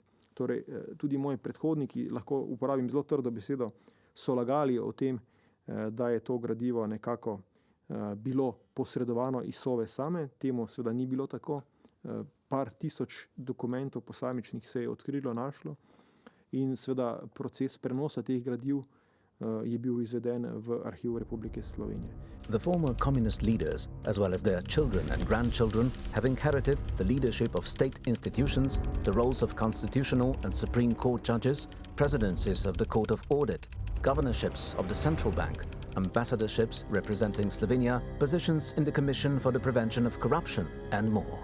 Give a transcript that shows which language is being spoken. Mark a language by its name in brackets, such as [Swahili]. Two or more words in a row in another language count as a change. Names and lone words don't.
[Slovenian] Torej, tudi moji predhodniki, lahko uporabim zelo trdo besedo, so lagali o tem, da je to gradivo nekako bilo posredovano iz Sove same. Temu seveda ni bilo tako. Par tisoč dokumentov posamičnih se je odkrilo, našlo in seveda proces prenosa teh gradiv je bil izveden v Arhivu Republike Slovenije. [English] The former communist leaders, as well as their children and grandchildren, have inherited the leadership of state institutions, the roles of constitutional and Supreme Court judges, presidencies of the Court of Audit, governorships of the Central Bank, ambassadorships representing Slovenia, positions in the Commission for the Prevention of Corruption, and more.